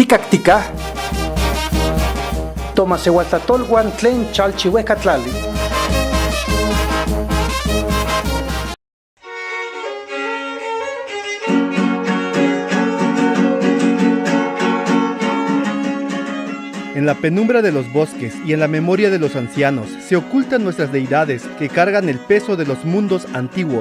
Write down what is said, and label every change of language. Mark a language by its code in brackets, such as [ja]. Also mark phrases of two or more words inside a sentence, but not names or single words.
[nah] práctica tomasewaltatolwan tlen chalchihuecatlali. [es] En la penumbra de los bosques y en la memoria de los ancianos se ocultan nuestras deidades que cargan el peso de los mundos antiguos.